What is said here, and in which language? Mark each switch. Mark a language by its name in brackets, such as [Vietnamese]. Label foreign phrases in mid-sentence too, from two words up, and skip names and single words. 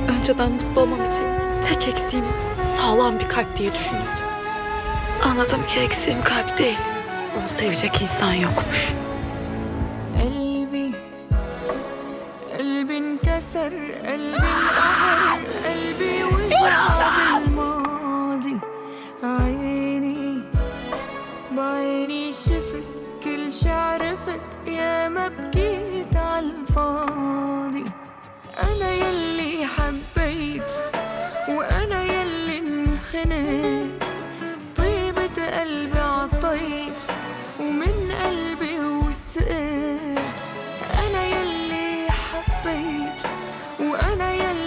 [Turkish] önceden mutlu olmam için tek eksiğim sağlam bir kalp diye düşünüyordum. Anladım ki eksiğim kalp değil. Onu sevecek insan yokmuş. [Arabic] قلبي قلبي انكسر قلبي انقهر قلبي وجع بالماضي عيني بعيني شفت كل شي عرفت يا ما بكيت عالفاضي أنا يلي حبيت وأنا يلي انخنت طيبة قلبي عطيت ومن قلبي وسقت أنا يلي حبيت وأنا